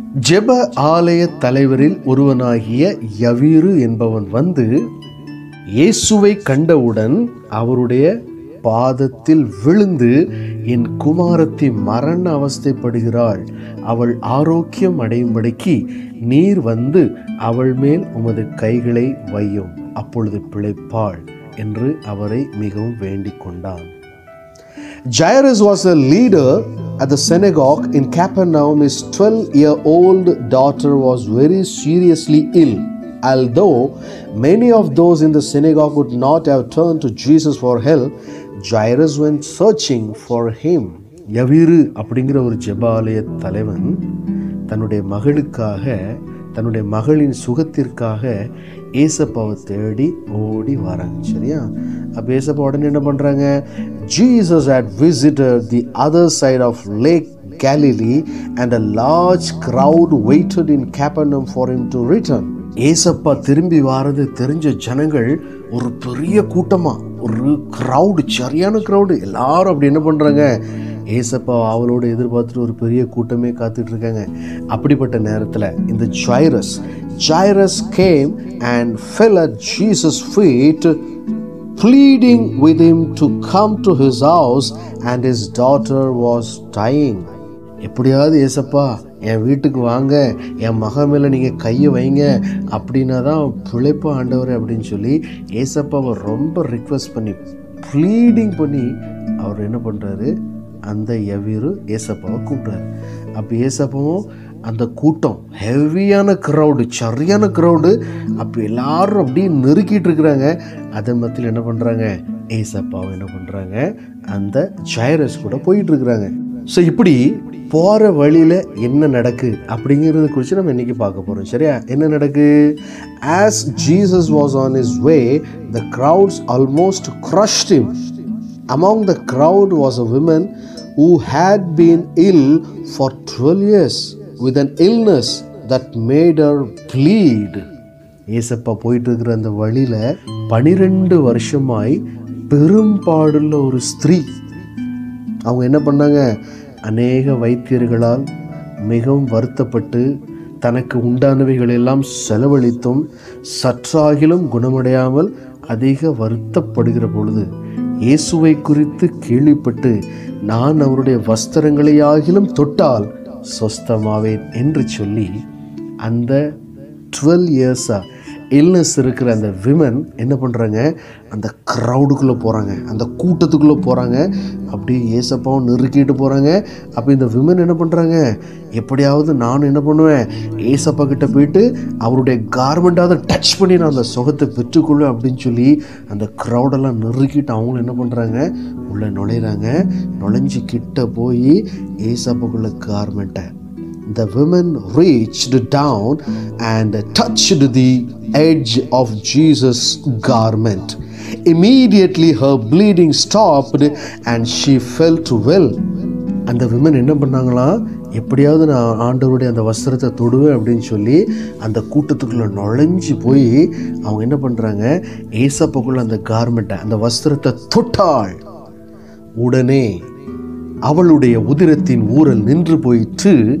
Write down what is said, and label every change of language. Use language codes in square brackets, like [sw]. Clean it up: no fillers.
[ta] ஜெப ஆலய தலைவரில் ஒருவனாகிய யவீரு என்பவன் வந்து இயேசுவை கண்டவுடன் அவருடைய பாதத்தில் விழுந்து, என் குமாரத்தி மரண அவஸ்தைப்படுகிறாள், அவள் ஆரோக்கியம் அடையும்படிக்கு நீர் வந்து அவள் மேல் உமது கைகளை வையும், அப்பொழுது பிழைப்பாள் என்று அவரை மிகவும் வேண்டிக் கொண்டான். [en] Jairus was a leader at the synagogue in Capernaum. His 12-year-old daughter was very seriously ill. Although many of those in the synagogue would not have turned to Jesus for help, Jairus went searching for him. [ta] யவீரு அப்படிங்கிற ஒரு ஜெபாலய தலைவன் தன்னுடைய மகளுக்காக, தன்னுடைய மகளின் சுகத்திற்காக ஏசப்பாவை தேடி ஓடி வராங்க. சரியா? அப்போ ஏசப்பா உடனே என்ன பண்ணுறாங்க? [en] Jesus had visited the other side of Lake Galilee and a large crowd waited in Capernaum for him to return. [ta] ஏசப்பா திரும்பி வாரது தெரிஞ்ச ஜனங்கள் ஒரு பெரிய கூட்டமா, ஒரு க்ரௌடு, சரியான க்ரௌடு. எல்லாரும் அப்படி என்ன பண்ணுறாங்க? ஏசப்பா அவளோட எதிர்பார்த்துட்டு ஒரு பெரிய கூட்டமே காத்துட்டு இருக்காங்க. அப்படிப்பட்ட நேரத்தில் இந்த [en] Jairus came and fell at Jesus' feet, pleading with him to come to his house, and his daughter was dying. [ta] எப்படியாவது ஏசப்பா என் வீட்டுக்கு வாங்க, என் மகன் மேலே நீங்கள் கையை வைங்க, அப்படின்னா தான் பிழைப்பா ஆண்டவர் அப்படின்னு சொல்லி ஏசப்பாவை ரொம்ப ரிக்வெஸ்ட் பண்ணி, ப்ளீடிங் பண்ணி அவர் என்ன பண்ணுறாரு? அந்த யவீரு ஏசப்பாவை கூப்பிட்றாரு. அப்போ ஏசப்பாவும் அந்த கூட்டம், ஹெவியான க்ரௌடு, சரியான க்ரௌடு, அப்போ எல்லாரும் அப்படியே நெருக்கிட்டு இருக்கிறாங்க. அதே மத்தியில் என்ன பண்ணுறாங்க? ஏசப்பாவை என்ன பண்ணுறாங்க? அந்த ஜைரஸ் கூட போயிட்டு இருக்கிறாங்க. ஸோ இப்படி போகிற வழியில் என்ன நடக்கு அப்படிங்கிறத குறித்து நம்ம இன்றைக்கி பார்க்க போகிறோம். சரியா? என்ன நடக்கு? [en] As Jesus was on his way, the crowds almost crushed him. Among the crowd was a woman who had been ill for 12 years with an illness that made her bleed. [ta] ஏசப்பா போயிட்டு இருக்கிற அந்த வழியில் 12 வருஷமாய் பெரும்பாடுள்ள ஒரு ஸ்திரீ. அவங்க என்ன பண்ணாங்க? அநேக வைத்தியர்களால் மிகவும் வருத்தப்பட்டு தனக்கு உண்டானவைகள் எல்லாம் செலவழித்தும் சற்றாகிலும் குணமடையாமல் அதிக வருத்தப்படுகிற பொழுது இயேசுவை குறித்து கேள்விப்பட்டு, நான் அவருடைய வஸ்திரங்களையாகிலும் தொட்டால் சொஸ்தமாவேன் என்று சொல்லி அந்த 12 இயர்ஸாக இல்னஸ் இருக்கிற அந்த விமன் என்ன பண்ணுறாங்க? அந்த க்ரௌடுக்குள்ளே போகிறாங்க, அந்த கூட்டத்துக்குள்ளே போகிறாங்க. அப்படியே ஏசப்பாவும் நெருக்கிட்டு போகிறாங்க. அப்போ இந்த விமன் என்ன பண்ணுறாங்க? எப்படியாவது நான் என்ன பண்ணுவேன்? ஏசப்பா கிட்ட போயிட்டு அவருடைய கார்மெண்ட்டாவது டச் பண்ணி நான் அந்த சுகத்தை பெற்றுக்கொள்வேன் அப்படின்னு சொல்லி அந்த க்ரௌடெல்லாம் நெருக்கிட்டு அவங்களும் என்ன பண்ணுறாங்க? உள்ளே நுழையிறாங்க. நுழைஞ்சி கிட்ட போய் ஏசப்பாக்குள்ள கார்மெண்ட்டை, [en] the women reached down and touched the edge of Jesus' garment. Immediately her bleeding stopped and she felt well. [ta] அந்த விமன் என்ன பண்ணாங்களா? எப்படியாவது நான் ஆண்டவருடைய அந்த வஸ்திரத்தை தொடுவேன் அப்படின்னு சொல்லி அந்த கூட்டத்துக்குள்ளே நுழைஞ்சி போய் அவங்க என்ன பண்ணுறாங்க? ஏசப்பாக்குள்ள அந்த கார்மெண்ட்டை, அந்த வஸ்திரத்தை தொட்டாள். உடனே அவளுடைய உதிரத்தின் ஊரல் நின்று போயிற்று.